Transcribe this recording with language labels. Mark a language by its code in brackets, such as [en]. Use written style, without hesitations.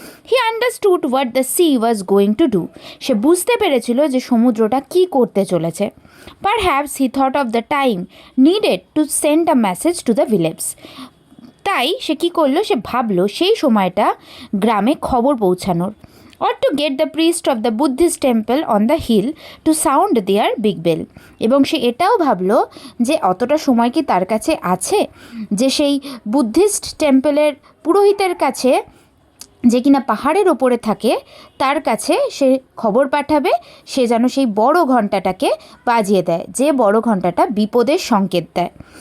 [en] He understood what the sea was going to do. [bn] সে বুঝতে পেরেছিল যে সমুদ্রটা কি করতে চলেছে। [en] Perhaps he thought of the time needed to send a message to the village. [bn] তাই সে কী করলো, সে ভাবলো সেই সময়টা গ্রামে খবর পৌঁছানোর। [en] or to get the priest of the Buddhist temple on the hill to sound their big bell। [bn] এবং সে এটাও ভাবলো যে অতটা সময় কি তার কাছে আছে যে সেই বুদ্ধিস্ট টেম্পলের পুরোহিতের কাছে, যে কিনা পাহাড়ের ওপরে থাকে, তার কাছে সে খবর পাঠাবে সে যেন সেই বড় ঘণ্টাটাকে বাজিয়ে দেয়, যে বড় ঘণ্টাটা বিপদের সংকেত দেয়।